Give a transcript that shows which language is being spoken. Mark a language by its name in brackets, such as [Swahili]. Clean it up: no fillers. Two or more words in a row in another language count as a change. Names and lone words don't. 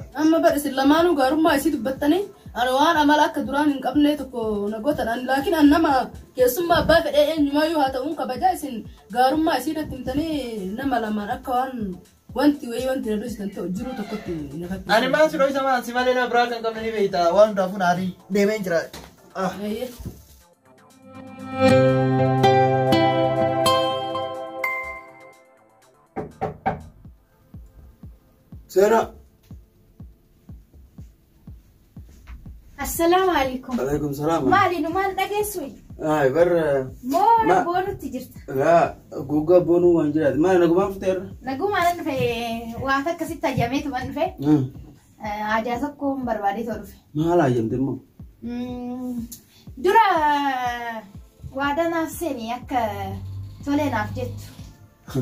[Oromo] Amma bara isin lamaanuu gaarummaa isii dubbattanii ani waan amala akka duraan hin qabne tokko na gootan laakiin an nama keessummaa abbaa fedhee eenyumayyuu haa ta'uun kabajaa isin gaarummaa isii irratti himtanii nama lamaan akka waan wanti wayii wanti na dhoosisan ta'u jiru tokkotti na fakkeessa. Ani maan si dho'isa maan si malee nama biraa kan qabne ni beekta waan hundaafuu naarii deemeen jira. Sera. [Arabic] السلام عليكم. عليكم السلام. [Oromo] Maali numaan dhageessu? Ay bar. Moo boonutti jirta? Yaa gugaa boonuu waan jiraati. Maali nagumaan fiteerra? Nagumaan dhufe waan akkasitti ajjameetu man dhufe. Aadaa tokko barbaadee too dhufe. Maal ajjamte immoo? Dura waadaa naaf seeni akka tolee naaf jettu.